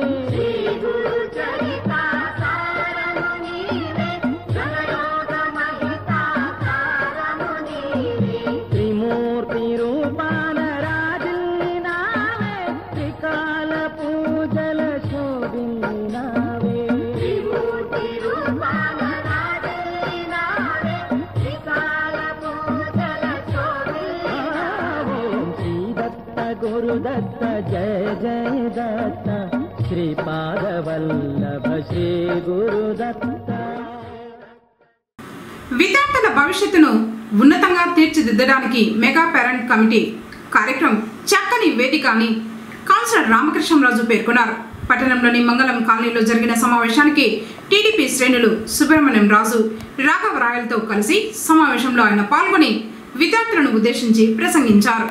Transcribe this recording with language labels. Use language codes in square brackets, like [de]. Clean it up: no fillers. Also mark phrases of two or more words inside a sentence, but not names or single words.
[te] శ్రీ గురు చరితా సారమునివే ధనయోగ మహితా కారమునివే త్రిమూర్తి రూపాన రాజినావే త్రికాల పూజల శోభినావే త్రిమూర్తి రూపాన [sa] गुरुदत्त जय जय दत्त श्रीपादवल्लभ श्री गुरुदत्त [te] విద్యార్థుల భవిష్యత్తును ఉన్నతంగా తీర్చిదిద్దడానికి మెగా పేరెంట్ కమిటీ కార్యక్రమం చక్కని వేదిక అని కౌన్సిలర్ రామకృష్ణరాజు పేర్కొన్నారు. పట్టణంలోని మంగళం కాలనీలో జరిగిన సమావేశానికి టీడీపీ శ్రేణులు సుబ్రహ్మణ్యం రాజు, రాఘవరాయలతో కలిసి సమావేశంలో ఆయన పాల్గొని విద్యార్థులను ఉద్దేశించి ప్రసంగించారు.